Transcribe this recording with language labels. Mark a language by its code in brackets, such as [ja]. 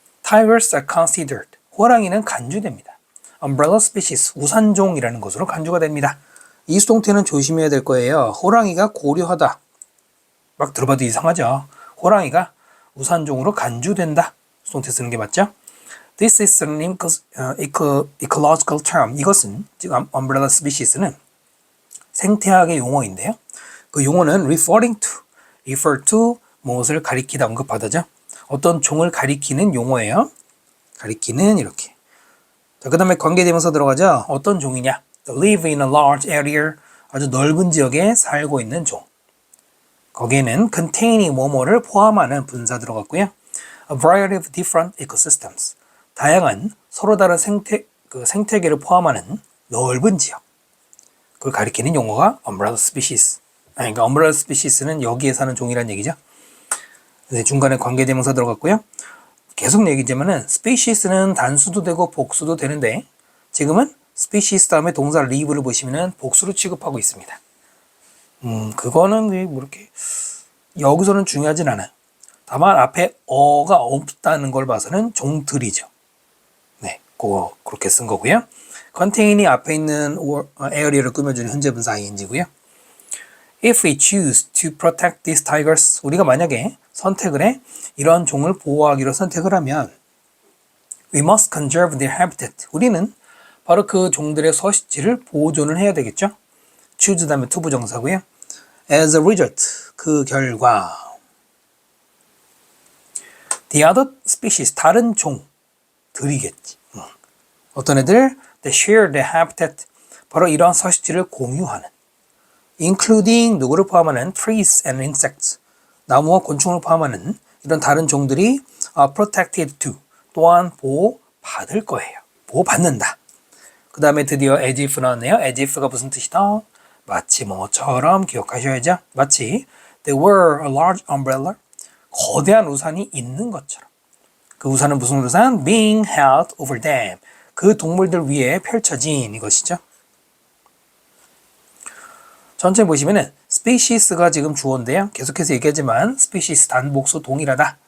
[en] Tigers are considered. [ko] 호랑이는 간주됩니다. Umbrella species, 우산종이라는 것으로 간주가 됩니다. 이 수동태는 조심해야 될 거예요. 호랑이가 고려하다. 막 들어봐도 이상하죠. 호랑이가 우산종으로 간주된다. 수동태 쓰는 게 맞죠? [en] This is an ecological term. [ko] 이것은 지금 umbrella species는 생태학의 용어인데요. 그 용어는 [en] refer to [ko] 무엇을 가리키다 언급하다죠. 어떤 종을 가리키는 용어예요. 가리키는 이렇게. 자, 그 다음에 관계대명사 들어가죠. 어떤 종이냐? [en] live in a large area. [ko] 아주 넓은 지역에 살고 있는 종. 거기에는 [en] containing [ko] 뭐뭐를 포함하는 분사 들어갔고요. [en] A variety of different ecosystems. [ko] 다양한 서로 다른 생태계를 포함하는 넓은 지역. 그걸 가리키는 용어가 umbrella species. 그러니까 umbrella species는 여기에 사는 종이란 얘기죠. 네, 중간에 관계대명사 들어갔고요. 계속 얘기지만은 species는 단수도 되고 복수도 되는데 지금은 species 다음에 동사 live를 보시면은 복수로 취급하고 있습니다. 그거는 뭐 이렇게 여기서는 중요하진 않아요. 다만 앞에 어가 없다는 걸 봐서는 종들이죠. 네, 그렇게 쓴 거고요. containing 앞에 있는 area를 꾸며주는 현재 분사 ing고요. [en] If we choose to protect these tigers, [ko] 우리가 만약에 선택을 해 이런 종을 보호하기로 선택을 하면 [en] we must conserve their habitat. [ko] 우리는 바로 그 종들의 서식지를 보존을 해야 되겠죠. choose 다음에 to 부정사고요. [en] As a result, [ko] 그 결과 [en] the other species, [ko] 다른 종들이겠지. 어떤 애들? [en] They share their habitat. [ko] 바로 이러한 서식지를 공유하는 including 누구를 포함하는 [en] trees and insects. [ko] 나무와 곤충을 포함하는 이런 다른 종들이 [en] are protected to. [ko] 또한 보호받을 거예요. 보호받는다. 그 다음에 드디어 [en] as if [ko] 나왔네요. as if가 무슨 뜻이다? 마치 뭐처럼 기억하셔야죠. 마치 [en] they were a large umbrella. [ko] 거대한 우산이 있는 것처럼. 그 우산은 무슨 우산? [en] being held over them. [ko] 그 동물들 위에 펼쳐진 이것이죠. 천천히 보시면은 species가 지금 주어인데요. 계속해서 얘기하지만 species 단복수 동일하다.